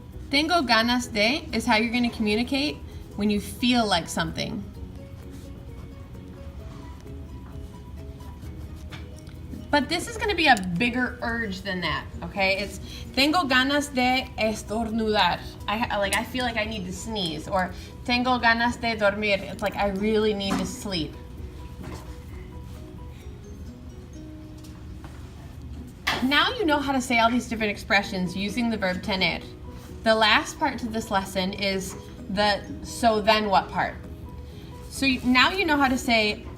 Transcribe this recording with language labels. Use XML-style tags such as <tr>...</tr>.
<es>Tengo ganas de</es> <en>is how you're going to communicate when you feel like something. But this is going to be a bigger urge than that, okay?</en> <es>It's tengo ganas de estornudar.</es> <en>I feel like I need to sneeze.</en> <es>Or tengo ganas de dormir.</es> <en>It's like I really need to sleep. Now you know how to say all these different expressions using the verb tener. The last part to this lesson is the so then what part. So now you know how to say</en>